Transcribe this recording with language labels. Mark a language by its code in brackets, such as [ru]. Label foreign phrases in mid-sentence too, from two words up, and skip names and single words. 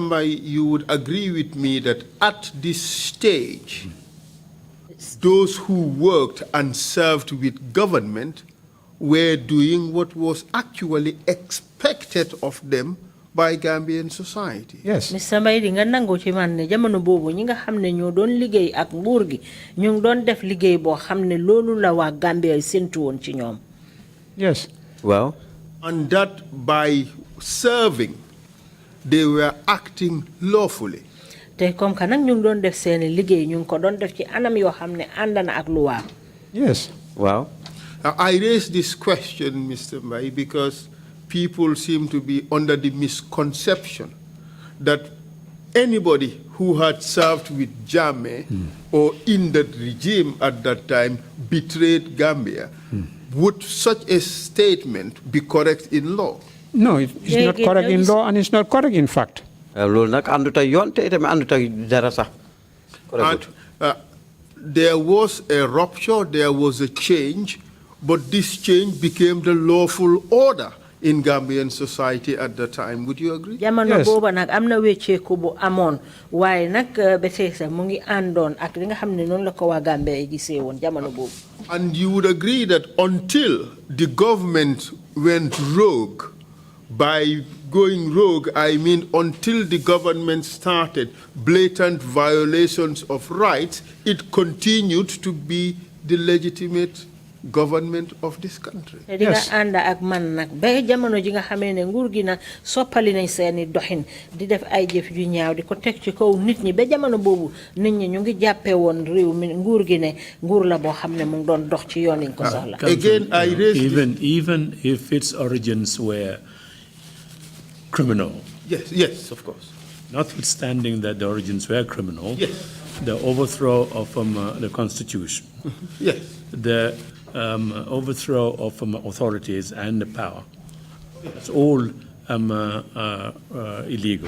[en] Mbai, you would agree with me that at this stage, those who worked and served with government were doing what was actually expected of them by Gambian society. Yes. Mr. [wo] Mbai, di nga nango ci man ne jamono bobu ñi nga xamne ñoo doon liggéey ak nguur gi ñu ngi doon def liggéey bo xamne loolu la wa Gambia sentu won ci ñoom. [en] Yes. Well. And that by serving, they were acting lawfully. [wo] Te [fr] comme que [wo] nag ñu ngi doon def seen liggéey ñu ngi ko doon def ci anam yoo xam ne ànd na ak luwa. [en] Yes. Wow. I raise this question, Mr. Mbai, because people seem to be under the misconception that anybody who had served with Jammeh or in that regime at that time betrayed Gambia. Would such a statement be correct in law? No, it's not correct in law and it's not correct in fact. And there was a rupture, there was a change, but this change became the lawful order in Gambian society at the time. Would you agree? [wo] Jamano boba nak amna wéccé ko bu amone waye nak bété sa mu ngi andon ak li nga xamné non la ko wa Gambie gisé won jamano bobu. [en] And you would agree that until the government went rogue, by going rogue, I mean until the government started blatant violations of rights, it continued to be the legitimate government of this country. Yes. [wo] Anda ak man nak ba jamono ji nga xamé né nguur gi na soppali nañ seeni doxine di def ay jëf ju ñaaw di ko tek ci kaw nit ñi ba jamono bobu nit ñi ñu ngi jappé won réew mi nguur gi né nguur la bo xamné mu ngi doon dox ci yoon yi ko soxla. [en] Again I raise even if its origins were criminal. Yes, of course. Notwithstanding that the origins were criminal, yes. The overthrow of the constitution, yes. The overthrow of authorities and the power, it's all illegal,